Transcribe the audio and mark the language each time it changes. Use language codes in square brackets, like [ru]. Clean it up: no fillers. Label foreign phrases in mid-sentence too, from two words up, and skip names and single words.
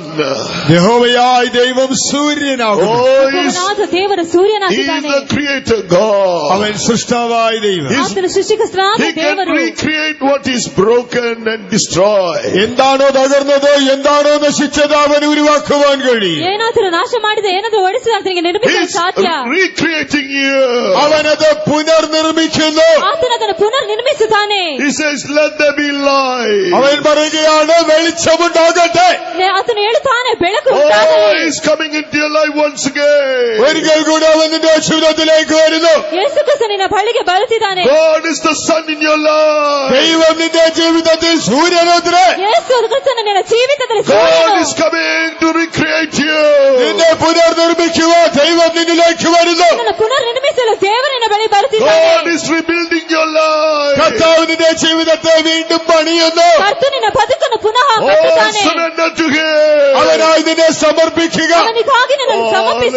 [ml] യഹോവയായ ദൈവം സൂര്യനാകുന്നു. [en] Oh, [kn] ಯೆಹೋವನಾದ ದೇವರು [en] He is [kn] ಸೂರ್ಯನಾಗಿದ್ದಾನೆ. [en] the creator God. [ml] അവൻ സൃഷ്ടാവായ ദൈവം. [kn] ಆತನು ಸೃಷ್ಟಿಕರ್ತನಾದ [en] He can [kn] ದೇವರು. [en] recreate what is broken and destroy. [ml] എന്താണോ തകർന്നതോ എന്താണോ നശിച്ചത് അവൻ ഉരുവാക്കുവാൻ കഴിയും. [kn] ಏನಾದರೂ ನಾಶ ಮಾಡಿದ ಏನಾದರೂ ಓಡಿಸಿದ ಆತನಿಗೆ ನಿರ್ಮಿಸಲು [en] He's [kn] ಸಾಧ್ಯ. [en] recreating you. [ml] അവനത് പുനർനിർമ്മിക്കുന്നു. [kn] ಆತನು ಅದನ್ನು ಪುನರ್ ನಿರ್ಮಿಸುತ್ತಾನೆ. [en] He says, let there be light. [ml] അവൻ പറയുകയാണ് വെളിച്ചമുണ്ടാകട്ടെ. [kn] ಆತನು ಹೇಳುತ್ತಾನೆ ಬೆಳಕು [en] Oh, [kn] ಉಂಟಾಗಲಿ. [en] He's coming into your life once again. [ml] ഒരിക്കൽ കൂടെ അവൻ നിന്റെ ജീവിതത്തിലേക്ക് വരുന്നു. [kn] ಯೇಸು ಕ್ರಿಸ್ತ ನಿನ್ನ ಬಳಿಗೆ ಬರುತ್ತಿದ್ದಾನೆ. [en] God is the sun in your life. [ml] ദൈവം നിന്റെ ജീവിതത്തിൽ സൂര്യനത്രേ. [kn] ಯೇಸು ಕ್ರಿಸ್ತನು ನಿನ್ನ ಜೀವಿತದಲ್ಲಿ [en] God [kn] ಸೂರ್ಯನು. [en] is coming to recreate you. [ml] നിന്നെ പുനർനിർമ്മിക്കുവാൻ ദൈവം നിന്നിലേക്ക് വരുന്നു. [kn] ನಿನ್ನನ್ನು ಪುನರ್ ನಿರ್ಮಿಸಲು ದೇವರು ನಿನ್ನ ಬಳಿ ಬರುತ್ತಿದ್ದಾನೆ. [en] God is rebuilding your life. [ml] കർത്താവ് നിന്റെ ജീവിതത്തെ വീണ്ടും പണിയുന്നു. [kn] ಕರ್ತನು ನಿನ್ನ ಬದುಕನ್ನು ಪುನಃ [en] Oh, [kn] ಕಟ್ಟುತ್ತಾನೆ. [en] surrender to Him. [ml] അവനായി നിന്നെ സമർപ്പിക്കുക. [kn] ಅವನಿಗಾಗಿ ನಿನ್ನನ್ನು ಸಮರ್ಪಿಸು.